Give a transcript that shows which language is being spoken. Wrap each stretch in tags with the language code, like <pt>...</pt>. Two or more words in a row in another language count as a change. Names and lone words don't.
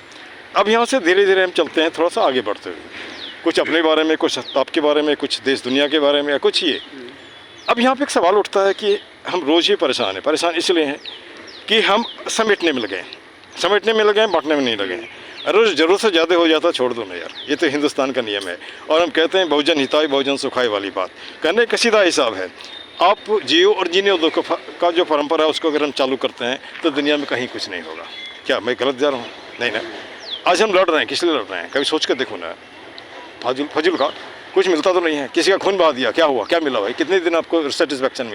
<hi>अब यहाँ से धीरे धीरे हम चलते हैं, थोड़ा सा आगे बढ़ते हुए, कुछ अपने बारे में, कुछ आपके बारे में, कुछ देश दुनिया के बारे में, कुछ ये। अब यहाँ पे एक सवाल उठता है कि हम रोज़ ही परेशान इसलिए हैं कि हम समेटने में लगे, बांटने में नहीं लगे हैं। रोज़ ज़रूरत से ज़्यादा हो जाता, छोड़ दो ना यार, ये तो हिंदुस्तान का नियम है। और हम कहते हैं</hi> <sa>बहुजन हिताय बहुजन सुखाय</sa> <hi>वाली बात, कहने का सीधा हिसाब है, आप जियो और जीने दो का जो परंपरा है उसको अगर हम चालू करते हैं तो दुनिया में कहीं कुछ नहीं होगा। क्या मैं गलत जा रहा हूँ? नहीं ना। आज हम लड़ रहे हैं, किस लिए लड़ रहे हैं? कभी सोच कर देखो ना, फजूल का कुछ मिलता तो नहीं है। किसी का खून बहा दिया, क्या हुआ, क्या मिला भाई? कितने दिन आपको सेटिस्फेक्शन मिला?</hi>